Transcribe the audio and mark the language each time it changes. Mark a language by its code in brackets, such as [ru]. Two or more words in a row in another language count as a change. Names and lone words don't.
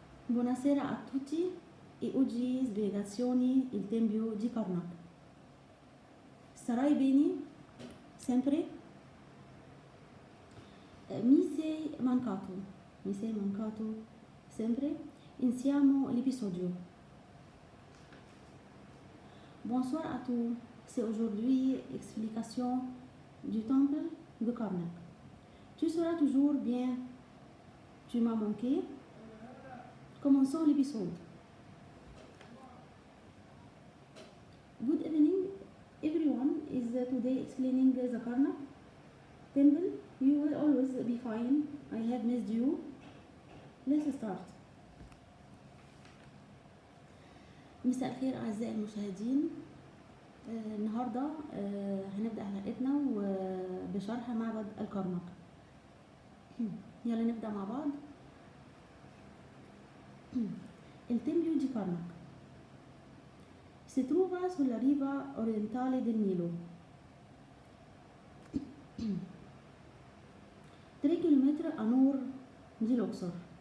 [it] Buonasera a tutti e oggi spiegazioni il tempio di Karnak. Starai bene? Sempre? Mi sei mancato sempre? Iniziamo l'episodio. [fr] Bonsoir à tous, c'est aujourd'hui explication du temple de Karnak. Tu seras toujours bien, tu m'as manqué. Commençons l'épisode. [en] Good evening, everyone is today explaining the Karnak temple. You will always be fine. I have missed you. Let's start. [ar] مساء الخير أعزائي المشاهدين. النهاردة هنبدأ حلقتنا بشرح معبد الكرنك. يلا نبدأ مع بعض. [it] Il tempio di Karnak si trova sulla riva orientale del Nilo, 3 km a nord di Luxor.